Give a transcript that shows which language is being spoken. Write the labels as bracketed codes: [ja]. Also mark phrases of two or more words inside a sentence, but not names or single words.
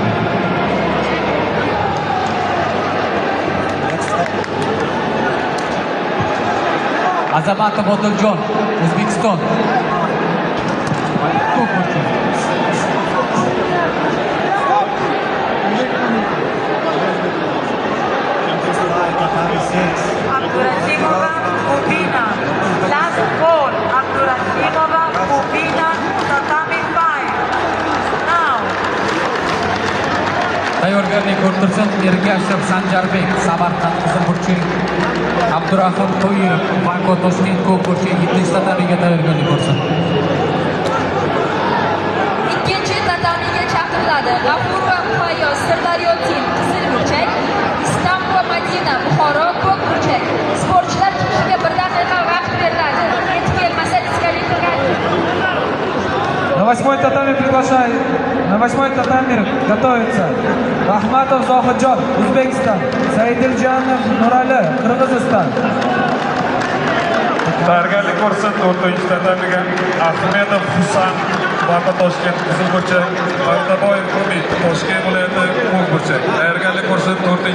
[uz] Azamatov Odiljon, O'zbekiston. Abdurahimova Mubina, [en] last call. Abdurahimova Mubina, tatami 5. Now. [uz] Tayyorgarlik ko'rtirsin Ergashev Sanjarbek, Samarqand, Qizilburchak. Abdurahim To'yirov, Bako, Toshkent, Qo'qburchak. 7-chi tatamiga tayyorgarlik ko'rsin. 2-chi tatamiga chaqiriladi. G'afurova Muhayyo, Sirdaryo tim, Qizilburchak. Islomova Madina, Buxoro, Qo'qburchak. Sportchilar chiqishiga 1 daqiqa vaqt beriladi. Yetib kelmasa diskvalifikatsiya. [ru] На 8-й татами приглашаю. На 8-й татами готовится Rahmatov Zohidjon, O'zbekiston. [uz] Saidiljanov Nurali, Qirg'iziston. Tayyorgarlik ko'rsin 4-chi tatamiga Ahmedov Husan, Vaqa Toshkent qizil burchak, Pardaboyev Umid Toshkent viloyati ko'k burchak.